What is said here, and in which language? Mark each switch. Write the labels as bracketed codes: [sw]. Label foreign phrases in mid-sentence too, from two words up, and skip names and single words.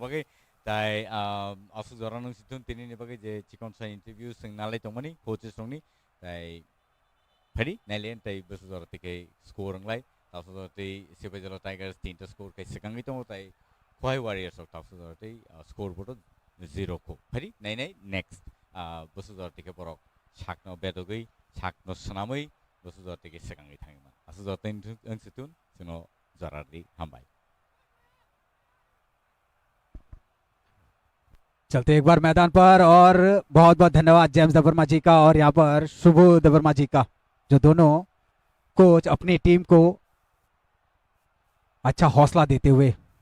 [trp] bagi tai asu joranung situn tini ni bagi je chikon sa interview sing nalai tongmani coaches songni tai phedi nailen tai busu jorati ke score nglai tasu jorati Sipajala Tigers 3 score kai sekangi tong tai Khwai Warriors of tasu jorati [en] score board [trp] 0 ko phedi nai next busu jorati ke borok sakno bedogui sakno sanamui busu jorati ke sekangi thangman asu jorati ang situn sino jarardi hambai [hi] चलते एक बार मैदान पर, और बहुत बहुत धन्यवाद जेम्स द बर्मा जी का और यहाँ पर शुभ द बर्मा जी का, जो दोनों कोच अपनी टीम को अच्छा हौसला देते हुए।